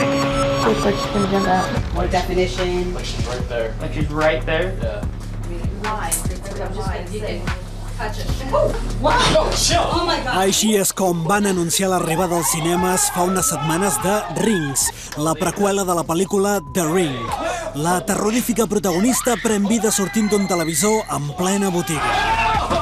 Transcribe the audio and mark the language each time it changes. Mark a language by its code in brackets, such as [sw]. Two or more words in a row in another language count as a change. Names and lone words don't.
[en] Looks like she's been done that. What definition? Like she's right there. Like she's right there? Yeah. [ca] Així és com van anunciar l'arribada als cinemes fa unes setmanes de Rings, la preqüela de la pel·lícula The Ring. La terrorífica protagonista pren vida sortint d'un televisor en plena botiga.